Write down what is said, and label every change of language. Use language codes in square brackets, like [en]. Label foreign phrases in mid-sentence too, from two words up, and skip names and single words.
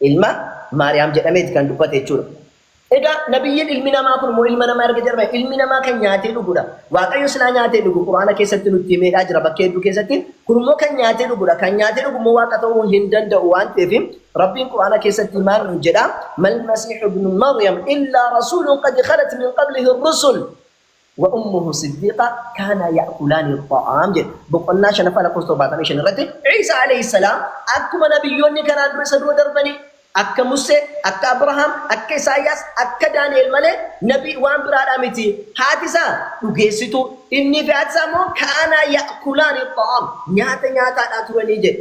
[om] Ilma Maariyaam jedhameeti kan dubbate jechuudha. Egaa nabiyyiin ilmi namaa kun moo ilma namaa erga jedhame ilmi namaa kan nyaatee dhugudha. Waaqayyo silaa nyaatee dhugu Quraana keessatti nutti himeedhaa jira bakka hedduu keessatti. Kun immoo kan nyaatee dhugudha. Kan nyaatee dhugu immoo waaqa ta'uu hin danda'u waan ta'eef Rabbiin Quraana keessatti maal nu jedha? [ar] ما المسيح ابن مريم إلا رسول قد خلت من قبله رسل وأمه صديقة كانا يأكلان الطعام jedha. [om] Boqonnaa shanaffaa lakkoofsa 75 irratti Iisaa [ar] عليه السلام [om] akkuma nabiyyoonni kanaan dura isa dura darbanii akka Musee, akka Abrahaam, akka Isaayyaas, akka Daani'el malee nabii waan biraadhaa miti. Haati isaa dhugeessitu inni fi haati isaa immoo [ar] كانا يأكلان الطعام [om] nyaata nyaataadhaa turanii jedhe.